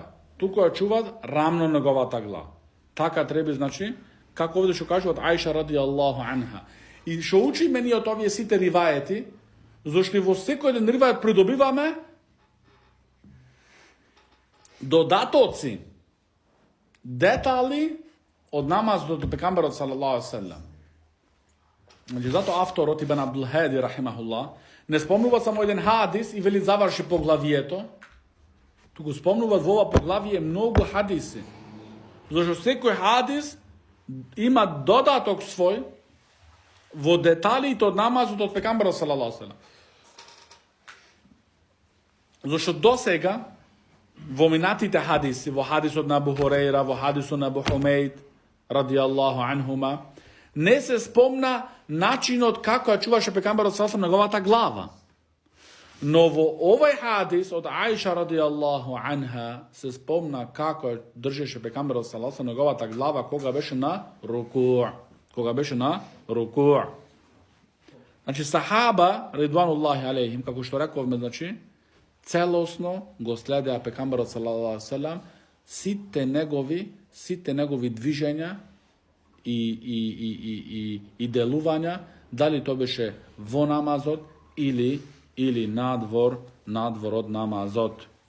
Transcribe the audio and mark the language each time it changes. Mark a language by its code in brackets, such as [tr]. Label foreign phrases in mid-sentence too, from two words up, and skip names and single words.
[mk] Туку ја чуваат рамно неговата глава. Така треба, значи, како овде што кажуваат Аиша [ar] رضي الله عنها. [mk] И што учиме ние од овие сите риваети, зашто во секој еден ривает придобиваме додатоци, детали од намазот од пекамберот [ar] صلى الله عليه وسلم. [mk] Значи, зато авторот Ибн Абдул Хади рахимахуллах не спомнува само еден хадис и вели заврши поглавието, туку спомнува во ова поглавие многу хадиси. Зашто секој хадис има додаток свој во деталите од намазот од пекамберот [ar] صلى الله عليه وسلم. [mk] Зашто до сега, во минатите хадиси, во хадисот на Абу Хурейра, во хадисот на Абу Хумейд, [ar] رضي الله عنهما, [mk] не се спомна начинот како ја чуваше пекамберот саллаллаху неговата глава. Но во овој хадис од Аиша [ar] رضي الله عنها [mk] се спомна како држеше пекамберот саллаллаху неговата глава кога беше на руку. Кога беше на руку. Значи [ar] الصحابة رضوان الله عليهم, [mk] како што рековме, значи целосно го следеа пекамберот [ar] صلى الله عليه وسلم [mk] сите негови движења и делувања, дали то беше во намазот или надвор од намазот.